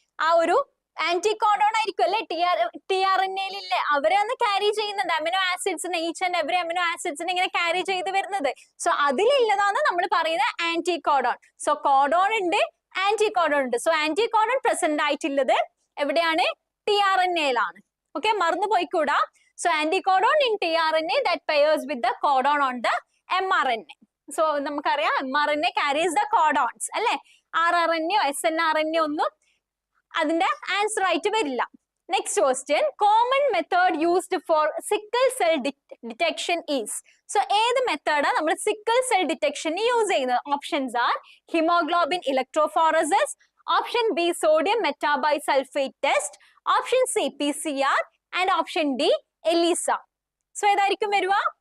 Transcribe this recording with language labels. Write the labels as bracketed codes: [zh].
[ml] ആ ഒരു ആന്റികോഡോൺ ആയിരിക്കും അല്ലെ. tRNA-യിലില്ലേ, അവരാണ് ക്യാരി ചെയ്യുന്നത് amino ആസിഡ്സിനെ, each and every amino ആസിഡ്സിനെ ഇങ്ങനെ ക്യാരി ചെയ്ത് വരുന്നത്. സോ അതിലുള്ളതാണ് നമ്മൾ പറയുന്നത് ആന്റികോഡോൺ. സോ കോഡോൺ ഉണ്ട്, ആന്റികോഡോൺ ഉണ്ട്. സോ ആന്റികോഡോൺ പ്രസന്റ് ആയിട്ടുള്ളത് എവിടെയാണ്? tRNA-യിലാണ്. ഓക്കെ, മറന്നു പോയിക്കൂടാ. [en] So anticodon in tRNA that pairs with the codon on the mRNA. So [ml] നമുക്കറിയാം [en] mRNA carries the codons അല്ലെ. [ml] rRNA snRNA ഒന്നും അതിന്റെ ആൻസർ ആയിട്ട് വരില്ല. [en] Next question, common method used for sickle cell detection is. [ml] So ഏത് മെത്തേഡാണ് നമ്മൾ സിക്കിൾ സെൽ ഡിറ്റക്ഷന് യൂസ് ചെയ്യുന്നത്? [en] Options are haemoglobin electrophoresis, option B sodium metabisulphite test, option C PCR and option D ELISA. [ml] So ഏതായിരിക്കും വരുക?